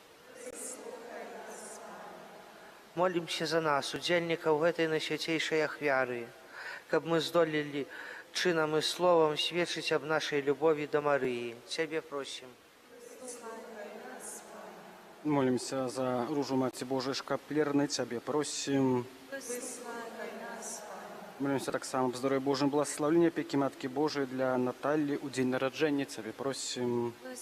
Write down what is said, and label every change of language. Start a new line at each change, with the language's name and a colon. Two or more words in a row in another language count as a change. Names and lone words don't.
Belarusian: Молимся за нас, удзельнікаў гэтай найсвяцейшай ахвяры, каб мы здолелі чынам і словам сведчыць аб нашай любові да Марыі. Цябе просім. Молимся за ружу Маці Божай шкаплерны, Цябе просім.
Russian: Молимся так само об здоровье Божьем, благословении опеки Матки Божией для Натальи у день народжения. Тебе просим.